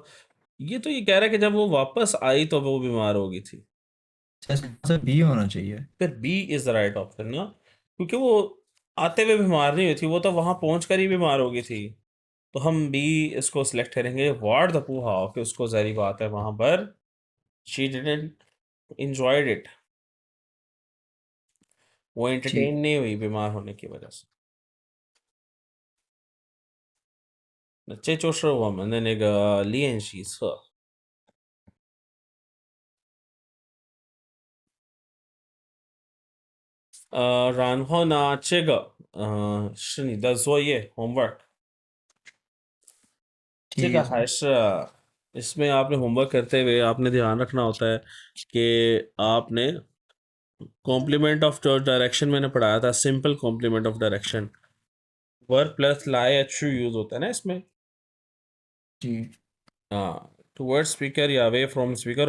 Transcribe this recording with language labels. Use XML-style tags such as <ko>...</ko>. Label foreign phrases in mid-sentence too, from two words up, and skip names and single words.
<hi>ये तो ये कह रहा है कि जब वो वापस आई तो वो बीमार हो गई थी। आंसर बी होना चाहिए। फिर</hi> <en>B is the right option</en> <hi>ना, क्योंकि वो आते हुए बीमार नहीं हुई थी, वो तो वहां पहुंच कर ही बीमार हो गई थी। तो हम बी इसको सिलेक्ट करेंगे।</hi> <zh>玩得不好</zh> <hi>कि उसको जहरी बात है वहां पर।</hi> <en>She didn't enjoyed it. वो</en> <hi>जी एंटरटेन नहीं हुई बीमार होने की वजह से।</hi> <zh>那这就是我们的那个练习册。然后呢，这个是你的作业 homework。这</zh> <hi>ठीक</hi> <zh>个</zh> <hi>है</hi> <zh>还</zh> <hi>सर। 是 इसमें आपने होमवर्क करते हुए आपने ध्यान रखना होता है कि आपने</hi> <en>complement of direction</en> <hi>मैंने पढ़ाया था।</hi> <en>simple complement of direction, verb plus</en> <hi>लाई एच यूज होता है ना इसमें। जी</hi> <en>हाँ, towards speaker</en> <hi>या</hi> <en>away from speaker.</en>